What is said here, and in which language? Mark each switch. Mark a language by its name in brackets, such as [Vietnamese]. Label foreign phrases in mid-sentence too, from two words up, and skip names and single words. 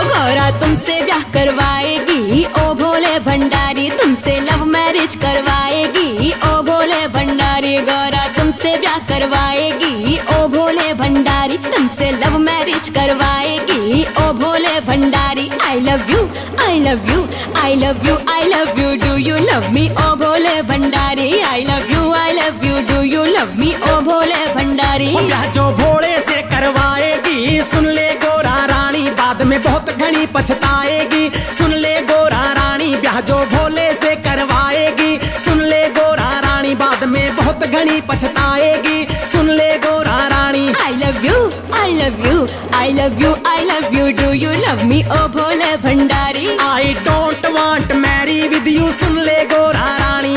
[Hindi] गौरा तुमसे ब्याह करवाएगी ओ भोले भंडारी, तुमसे [English] love marriage [Hindi] करवाएगी ओ भोले भंडारी। गौरा तुमसे ब्याह करवाएगी ओ भोले भंडारी, तुमसे [English] love marriage [Hindi] करवाएगी ओ भोले भंडारी। [English] I love you, I love you, I love you, I love you, do you love me [Hindi] ओ भोले भंडारी। [English] I love you, I love you, do you love me [Hindi] ओ भोले भंडारी। ब्याह जो भोले से करवाएगी सुन ले गोरा रानी, बाद में बहुत घनी पछताएगी। सुन ले गोरा रानी, ब्याह जो भोले से करवाएगी सुन ले गोरा रानी, बाद में बहुत घनी पछताएगी। सुन ले गोरा रानी। [English] I love you, I love you, I love you, I love you, do you love me [Hindi] ओ भोले भंडारी। [English] I don't want marry with you [Hindi] सुन ले गोरा रानी।